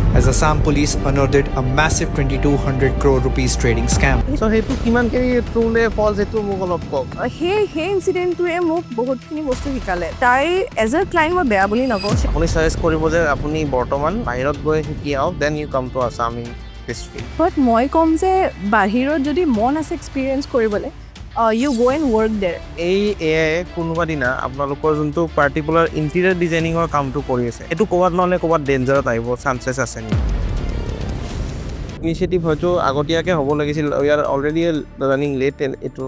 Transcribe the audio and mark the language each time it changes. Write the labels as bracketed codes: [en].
[en] as Assam police unearthed a massive 2200 crore rupees trading scam. [as] So সেইটো কিমানখিনি ট্ৰুলে ফলছ সেইটো মোক অলপ কওক সেই ইনচিডেণ্টটোৱে মোক বহুতখিনি বস্তু শিকালে তাই এজ এ ক্লাইণ্ট মই বেয়া বুলি নকওঁ আপুনি ছাজেষ্ট কৰিব যে আপুনি বৰ্তমান বাহিৰত গৈ শিকি আহক [en] then you come to Assam in this field [as] বাট মই ক'ম যে বাহিৰত যদি মন আছে এক্সপিৰিয়েঞ্চ কৰিবলৈ [en] you go' and work there [as] এই এআই কোনোবা দিনা আপোনালোকৰ যোনটো পাৰ্টিকুলাৰ ইণ্টেৰিয়ৰ ডিজাইনিঙৰ কামটো কৰি আছে এইটো ক'ৰবাত নহ'লে ক'ৰবাত ডেঞ্জাৰত আহিব চান্সেছ আছে নেকি ইনিচিয়েটিভ হয়তো আগতীয়াকৈ হ'ব লাগিছিল [en] we are already running late [as] এইটো